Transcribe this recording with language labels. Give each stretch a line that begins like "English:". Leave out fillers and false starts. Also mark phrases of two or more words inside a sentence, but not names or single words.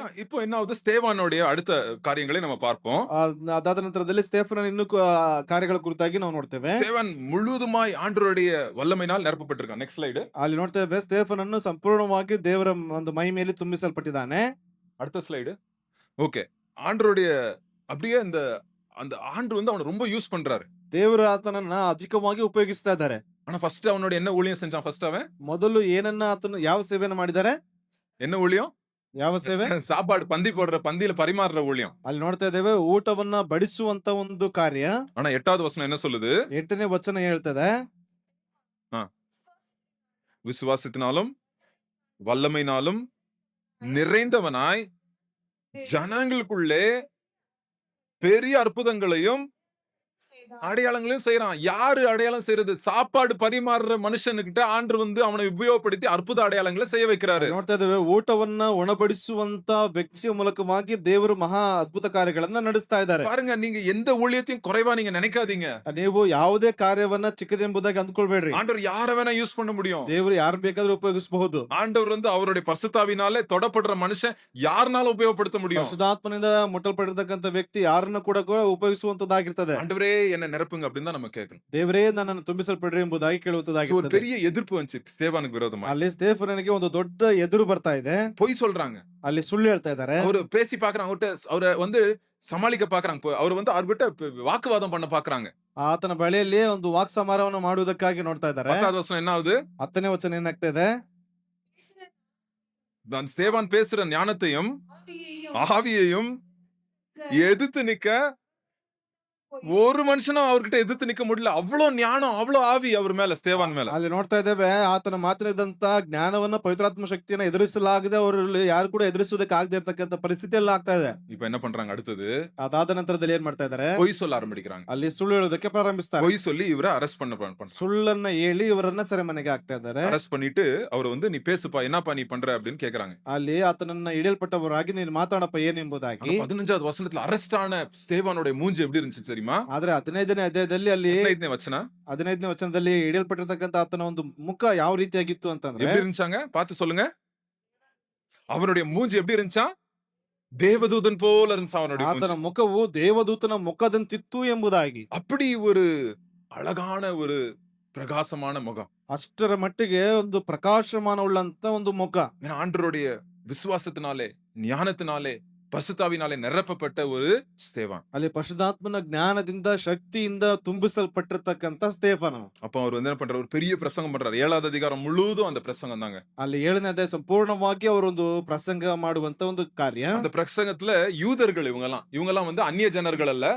Tamil: இப்போ என்ன ஆகுது, ஸ்தேவானுடைய அடுத்த காரியங்களை நம்ம பார்ப்போம்.
Kannada: ಅದಾದ ನಂತರದಲ್ಲಿ ಸ್ಟೇಫನನ ಇನ್ನೂ ಕಾರ್ಯಗಳ ಕುರಿತಾಗಿ ನಾವು ನೋಡ್ತೇವೆ.
Tamil: ஸ்தேவான் முழுவதுமாய் ஆண்டவருடைய வல்லமையினால் நிரப்பப்பட்டிருக்கான்.
English: next slide.
Kannada: ಅಲ್ಲಿ ನೋಡ್ತೇವೆ ಸ್ಟೇಫನನ್ನು ಸಂಪೂರ್ಣವಾಗಿ ದೇವರ ಒಂದು ಮಹಿಮೆಯಲ್ಲಿ ತುಂಬಿಸಲ್ಪಟ್ಟಿದ್ದಾನೆ.
Tamil: அடுத்த ஸ்லைடு. ஓகே. ஆண்டவருடைய அப்படியே அந்த ஆண்டு வந்து அவன ரொம்ப யூஸ் பண்றாரு.
Kannada: ದೇವರು ಆತನನ್ನ ಅಧಿಕವಾಗಿ ಉಪಯೋಗಿಸ್ತಾ ಇದ್ದಾರೆ.
Tamil: ஆனா ஃபர்ஸ்ட் அவனோட என்ன ஊழியம் செஞ்சான்? ஃபர்ஸ்ட் அவன்
Kannada: ಮೊದಲು ಏನನ್ನ ಆತನು ಯಾವ ಸೇವೆಯನ್ನು ಮಾಡಿದ್ದಾರೆ?
Tamil: என்ன ஊழியம்?
Kannada: ಯಾವ ಸೇವೆ?
Tamil: சாப்பாடு பந்தி போடுற, பந்தியில பரிமாறுற ஊழியம்.
Kannada: ಅಲ್ಲಿ ನೋಡ್ತಾ ಇದ್ದೇವೆ ಊಟವನ್ನ ಬಡಿಸುವಂತ ಒಂದು ಕಾರ್ಯ.
Tamil: ஆனா 8வது வசனம் என்ன சொல்லுது?
Kannada: 8ನೇ ವಚನ ಹೇಳ್ತದೆ,
Tamil: விசுவாசத்தினாலும் வல்லமையினாலும் நிறைந்தவனாய் ஜனங்களுக்குள்ளே பெரிய அற்புதங்களையும் அடையாளங்களையும் செய்யறான். யாரு அடையாளம் செய்யறது? சாப்பாடு பரிமாறுற மனுஷனுக்கிட்ட ஆண்டு வந்து அவனை உபயோகப்படுத்தி அற்புத அடையாளங்களை செய்ய வைக்கிறாரு.
Kannada: ನೋಡ್ತಾ ಇದ್ದೇವೆ ಊಟವನ್ನ ಉಣಬಡಿಸುವಂತ ವ್ಯಕ್ತಿಯ ಮೂಲಕವಾಗಿ ದೇವರು ಮಹಾ ಅದ್ಭುತ ಕಾರ್ಯಗಳನ್ನ ನಡೆಸ್ತಾ ಇದ್ದಾರೆ.
Tamil: பாருங்க, நீங்க எந்த ஊழியத்தையும் குறைவா நீங்க நினைக்காதீங்க.
Kannada: ನೀವು ಯಾವುದೇ ಕಾರ್ಯವನ್ನ ಚಿಕ್ಕದೆಂಬುದಾಗಿ ಅಂದ್ಕೊಳ್ಬೇಡ್ರಿ.
Tamil: ஆண்டவர் யார வேணா யூஸ் பண்ண முடியும்.
Kannada: ದೇವರು ಯಾರು ಬೇಕಾದ್ರೂ ಉಪಯೋಗಿಸಬಹುದು.
Tamil: ஆண்டவர் வந்து அவருடைய பரிசுத்தாவினாலே தொடப்படுற மனுஷன் யாருனாலும் உபயோகப்படுத்த முடியும்.
Kannada: ಪರಿಶುದ್ಧಾತ್ಮನಿಂದ ಮುಟ್ಟಲ್ಪಟ್ಟಿರ್ತಕ್ಕಂಥ ವ್ಯಕ್ತಿ ಯಾರನ್ನ ಕೂಡ ಉಪಯೋಗಿಸುವಂತದ್ದಾಗಿರ್ತದೆ.
Tamil: ஆண்டவரே என்ன நிரப்புங்க அப்படின்னு தான் நம்ம கேட்கணும்.
Kannada: ದೇವರೇ ನನ್ನನ್ನು ತುಂಬಿಸಲ್ಪಡ್ರಿ ಎಂಬುದಾಗಿ
Tamil: ஒரு
Kannada: ಕೇಳುವಂತದ್ದಾಗಿರ್ತದೆ.
Tamil: பெரிய எதிர்ப்பு வந்துச்சு ஸ்தேவானுக்கு விரோதமா.
Kannada: ಅಲ್ಲಿ ಸ್ಟೇಫನನಿಗೆ ಒಂದು ದೊಡ್ಡ ಎದುರು ಬರ್ತಾ ಇದೆ.
Tamil: பொய் சொல்றாங்க.
Kannada: ಅಲ್ಲಿ ಸುಳ್ಳು ಹೇಳ್ತಾ ಇದ್ದಾರೆ.
Tamil: அவரு பேசி பாக்குறாங்க, அவரை வந்து சமாளிக்க பாக்குறாங்க. அவர் வந்து அவர்கிட்ட வாக்குவாதம் பண்ண பாக்குறாங்க.
Kannada: ಆತನ ಬಳಿಯಲ್ಲಿ ಒಂದು ವಾಕ್ ಸಮಾರವನ್ನು ಮಾಡುವುದಕ್ಕಾಗಿ ನೋಡ್ತಾ ಇದ್ದಾರೆ.
Tamil: 10வது வசனம் என்ன ஆகுது?
Kannada: 10ನೇ ವಚನ ಏನಾಗ್ತಾ ಇದೆ?
Tamil: ஸ்தேவான் பேசுற ஞானத்தையும் ஆவியையும் எதிர்த்து நிக்க ஒரு மனுஷனும் அவர்கிட்ட எதிர்த்து நிக்க முடியல. அவ்வளவு ஞானம், அவ்வளவு ஆவி அவர் மேல, ஸ்தேவான் மேல.
Kannada: ಅಲ್ಲಿ ನೋಡ್ತಾ ಇದ್ದೇವೆ ಆತನ ಮಾತನಾಡಿದಂತ ಜ್ಞಾನವನ್ನ ಪವಿತ್ರಾತ್ಮ ಶಕ್ತಿಯನ್ನ ಎದುರಿಸಲಾಗದೆ ಅವರಲ್ಲಿ ಯಾರು ಕೂಡ ಎದುರಿಸುವುದಕ್ಕೆ ಆಗದೆ ಇರತಕ್ಕಂತ ಪರಿಸ್ಥಿತಿ ಎಲ್ಲ ಆಗ್ತಾ ಇದೆ.
Tamil: இப்ப என்ன பண்றாங்க? அடுத்தது
Kannada: ಅದಾದ ನಂತರದಲ್ಲಿ ಏನ್ ಮಾಡ್ತಾ ಇದ್ದಾರೆ?
Tamil: பொய் சொல்ல ஆரம்பிக்கிறாங்க.
Kannada: ಅಲ್ಲಿ ಸುಳ್ಳು ಹೇಳೋದಕ್ಕೆ ಪ್ರಾರಂಭಿಸ್ತಾರೆ.
Tamil: பொய் சொல்லி இவரை அரெஸ்ட் பண்ண
Kannada: ಸುಳ್ಳನ್ನ ಹೇಳಿ ಇವರನ್ನ ಸೆರೆಮನೆಗೆ ಹಾಕ್ತಾ ಇದ್ದಾರೆ.
Tamil: அரெஸ்ட் பண்ணிட்டு அவர் வந்து நீ பேசுப்பா, என்னப்பா நீ பண்ற அப்படின்னு கேக்குறாங்க.
Kannada: ಅಲ್ಲಿ ಆತನನ್ನ ಹಿಡಿಯಲ್ಪಟ್ಟವರಾಗಿ ನೀನು ಮಾತಾಡಪ್ಪ ಏನ್ ಎಂಬುದಾಗಿ.
Tamil: 15வது வசனத்துல அரெஸ்ட் ஆன ஸ்தேவானுடைய மூஞ்சி எப்படி இருந்துச்சு தெரியுமா?
Kannada: ಆದ್ರೆ 15ನೇ ಅಧ್ಯಾಯದಲ್ಲಿ ಅಲ್ಲಿ 15ನೇ ವಚನ 15ನೇ ವಚನದಲ್ಲಿ ಹಿಡಿಯಲ್ಪಟ್ಟಿರ್ತಕ್ಕಂಥ ಆತನ ಒಂದು ಮುಖ ಯಾವ ರೀತಿಯಾಗಿತ್ತು ಅಂತಂದ್ರೆ
Tamil: எப்படி இருந்துச்சாங்க? பார்த்து சொல்லுங்க. அவருடைய மூஞ்சி எப்படி இருந்துச்சா? தேவதூதன் போல இருந்துச்சு அவனுடைய
Kannada: ಆತನ
Tamil: மூஞ்சி.
Kannada: ಮುಖವು ದೇವದೂತನ ಮುಖದಂತಿತ್ತು ಎಂಬುದಾಗಿ.
Tamil: அப்படி ஒரு அழகான ஒரு பிரகாசமான முகம்.
Kannada: ಅಷ್ಟರ ಮಟ್ಟಿಗೆ ಒಂದು ಪ್ರಕಾಶಮಾನವುಳ್ಳಂತ ಒಂದು ಮುಖ.
Tamil: ஏன்னா ஆண்டவருடைய விசுவாசத்தினாலே, ஞானத்தினாலே, பரிசுத்தாவினாலே நிரப்பப்பட்ட ஒரு ஸ்தேவான்.
Kannada: ಅಲ್ಲಿ ಪರಿಶುದ್ಧಾತ್ಮನ ಜ್ಞಾನದಿಂದ ಶಕ್ತಿಯಿಂದ ತುಂಬಿಸಲ್ಪಟ್ಟಿರ್ತಕ್ಕಂಥ ಸ್ಟೇಫನ.
Tamil: அப்ப அவர் வந்து என்ன பண்றாரு? ஒரு பெரிய பிரசங்கம் பண்றாரு. 7வது அதிகாரம் முழுவதும் அந்த பிரசங்கம் தாங்க.
Kannada: ಅಲ್ಲಿ 7ನೇ ಅಧ್ಯಾಯ ಸಂಪೂರ್ಣವಾಗಿ ಅವರೊಂದು ಪ್ರಸಂಗ ಮಾಡುವಂತ ಒಂದು ಕಾರ್ಯ.
Tamil: அந்த பிரசங்கத்துல யூதர்கள் இவங்கெல்லாம் வந்து அந்நிய ஜனர்கள் அல்ல.